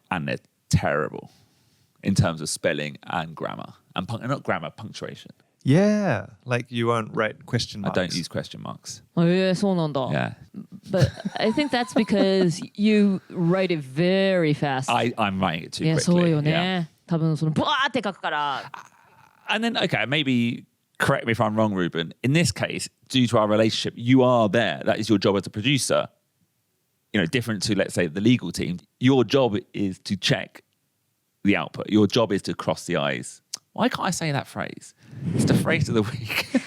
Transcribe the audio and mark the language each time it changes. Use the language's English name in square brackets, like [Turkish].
[English] And they're terrible in terms of spelling and grammar. And not grammar, punctuation. Yeah, like you won't write question marks. I don't use question marks. [Japanese] そうなんだ。 [English] Yeah. But I think that's because you write it very fast. I'm writing it too [Japanese] いや、 [English] quickly. [Japanese] そうよね。多分そのブワーって書くから。 [English] And then, okay, maybe correct me if I'm wrong, Ruben. In this case, due to our relationship, you are there. That is your job as a producer. You know, different to, let's say, the legal team. Your job is to check the output. Your job is to cross the I's. Why can't I say that phrase? It's the phrase of the week.